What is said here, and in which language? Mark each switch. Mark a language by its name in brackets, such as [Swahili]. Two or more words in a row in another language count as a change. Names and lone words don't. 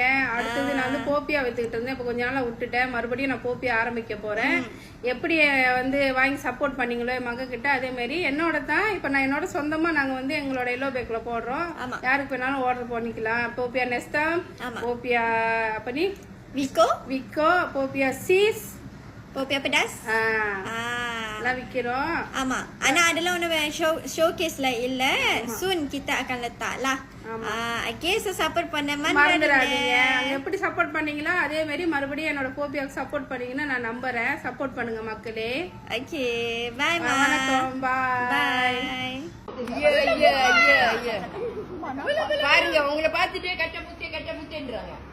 [Tamil] அடுத்தது நான் வந்து போப்பியா வித்துக்கிட்டு இருந்தேன். இப்போ கொஞ்ச நாளா விட்டுட்டேன். மறுபடியும் நான் போப்பியா ஆரம்பிக்க போறேன். எப்படி வந்து வாங்கி சப்போர்ட் பண்ணீங்களோ என் மக கிட்ட, அதே மாதிரி என்னோட தான் இப்ப நான் என்னோட சொந்தமா நாங்க வந்து எங்களோட [English] yellow bag [Tamil] போடுறோம். யாருக்கு வேணாலும் ஆர்டர் பண்ணிக்கலாம். போப்பியா நெஸ்டா, போப்பியா [Malay] apa ni [Tamil] Wiko, போப்பியா சீஸ், போப்பியா pedas எல்லாம் விக்கிறோம். ஆமா, ஆனா அதெல்லாம் ஒண்ணு ஷோகேஸ்ல இல்ல. [Malay] soon kita akan letak lah. [English] okay, so support [Tamil] பண்ண மறந்துடாதீங்க. எப்படி சப்போர்ட் பண்ணீங்களோ அதே மாதிரி மறுபடியும் என்னோட போப்பியாக்கு சப்போர்ட் பண்ணீங்கன்னா நான் நம்புறேன். சப்போர்ட் பண்ணுங்க மக்களே. [English] Okay, bye. [Tamil] வணக்கம், பாய். பாருங்க, உங்களை பார்த்துட்டு கட்ட முத்தேன்றாங்க.